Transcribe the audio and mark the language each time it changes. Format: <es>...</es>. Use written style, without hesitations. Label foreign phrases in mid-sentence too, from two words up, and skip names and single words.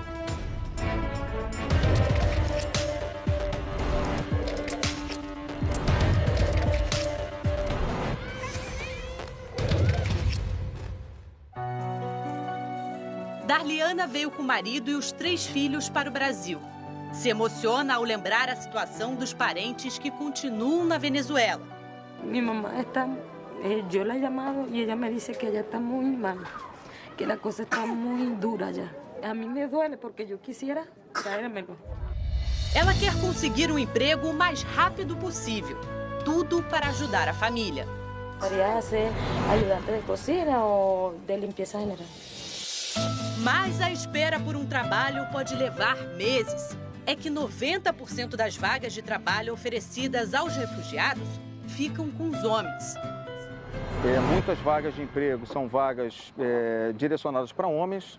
<pt>Darliana veio com o marido e os 3 filhos para o Brasil. Se emociona ao lembrar a situação dos parentes que continuam na Venezuela. Minha mamãe está...</pt> <es>Eu la he llamado y ella me dice que ella está muy mal, que la cosa está muy dura ya. A mí me duele porque yo quisiera traérmelo.</es> <pt>Ela quer conseguir um emprego o mais rápido possível. Tudo para ajudar a família.</pt> <es>Podría ser ayudante de cocina o de limpieza general.</es> <pt>Mas a espera por um trabalho pode levar meses. É que 90% das vagas de trabalho oferecidas aos refugiados ficam com os homens. Muitas vagas de emprego são vagas direcionadas para homens.</pt>